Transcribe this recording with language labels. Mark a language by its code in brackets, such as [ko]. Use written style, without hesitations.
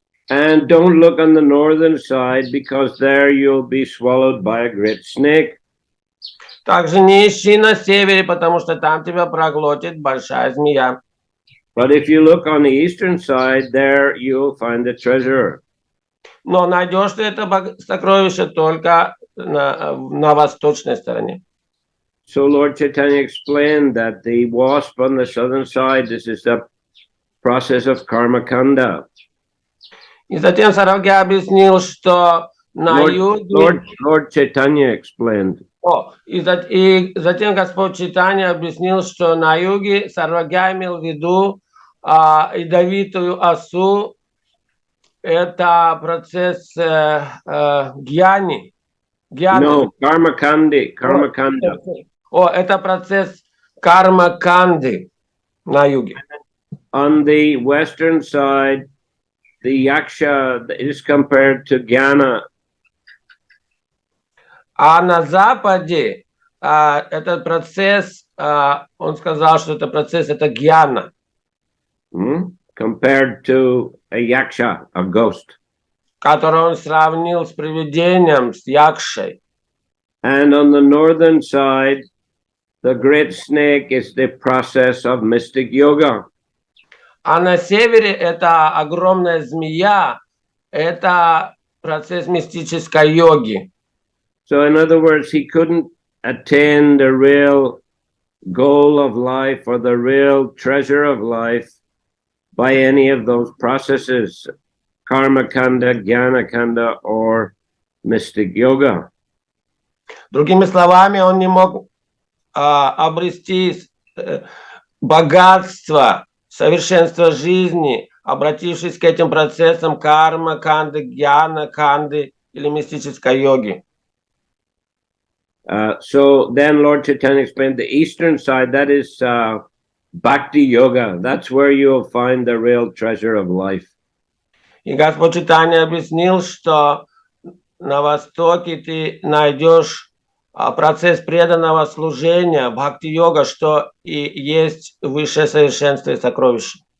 [en] And don't look on the northern side because there you'll be swallowed by a great snake. [ru] Также не ищи на севере, потому что там тебя проглотит большая змея. [en] But if you look on the eastern side, there you'll find the treasure. [ru] Но найдешь ты это сокровище только на восточной стороне. [en] So Lord Chaitanya explained that the wasp on the southern side, this is the process of karma kanda. [ru] И затем Сарвагья объяснил, что на юге... [en] Lord Chaitanya explained. [ru] И затем Господь Чайтанья объяснил, что на юге Сарвагья имел в виду ядовитую осу. Это процесс гьяни. [en] No, karma kandi, karma kanda. [ru] Это процесс карма канды на юге. [en] On the western side, the yaksha is compared to jnana. [ru] А на западе этот процесс, он сказал, что это процесс, это гьяна. [en] Compared to a yaksha, a ghost. [ru] Который он сравнил с привидением, с якшей. [en] And on the northern side, the great snake is the process of mystic yoga. [ru] А на севере это огромная змея, это процесс мистической йоги. [en] So in other words, he couldn't attain the real goal of life or the real treasure of life by any of those processes, karma kanda, jnana kanda, or mystic yoga. [ru] Другими словами, он не мог обрести богатство, совершенство жизни, обратившись к этим процессам карма канды, гьяна канды или мистической йоги. [en] So then Lord Chaitanya explained the eastern side, that is bhakti yoga. That's where you'll find the real treasure of life. [ru] И Господь Чайтанья объяснил, что на востоке ты найдешь процесс преданного служения, бхакти-йога, что и есть высшее совершенство и сокровище.